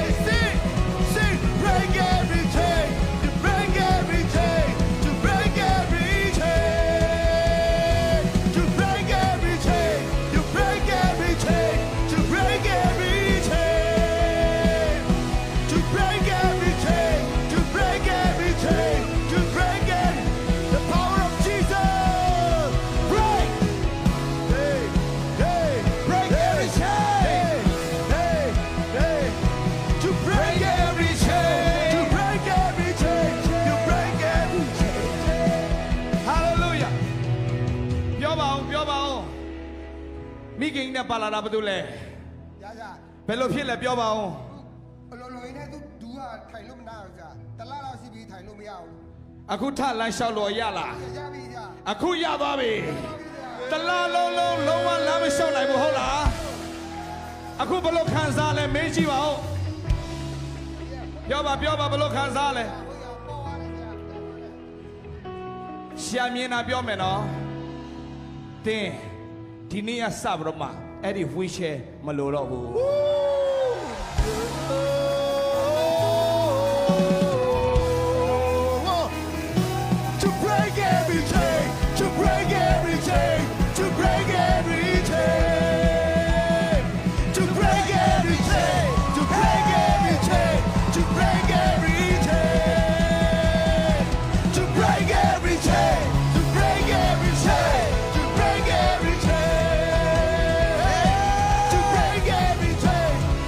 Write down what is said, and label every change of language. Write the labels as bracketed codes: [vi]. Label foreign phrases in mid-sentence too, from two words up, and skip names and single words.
[en] Sing, sing, break every chain To break every chain To break every chain To break every chain To break every chain To break every chain To break every chain To break every chain To break every The power of Jesus Break Hey Hey Break every chain Hey Hey To break every chain To break every chain To break every chain [my] Hallelujah ပြောပါအောင်ပြောပါအောင်မိခင်နဲ့ပါလာတာဘာလို့လဲ ရရ ဘယ်လိုဖြစ်လဲပြောပါအောင် အလိုလိုရင်းနဲ့သူဒူးကထိုင်လို့မနာဘူးကြာတလားလောက်ရှိပြီထိုင်လို့မရဘူး အခုထလမ်းလျှောက်လို့ရလား ရပြီကြာ အခုရသွားပြီတလားလုံးလုံးလုံးဝလမ်းမလျှောက်နိုင်ဘူးဟုတ်လားအခုဘယ်လိုခံစားလဲမေးကြည့်ပါဦးပြောပါဘယ်လိုခံစားလဲရှာမြင်တာပြောမယ်နော်တင်းဒီနေ့ကစပြီးတော့မှအဲ့ဒီ wheelchair မလိုတော့ဘူး [en] To break every chain, to break every chain, to break every chain, to break every chain, to break every chain, to break every chain, to break every chain, to break every chain, to break every chain, to break every chain,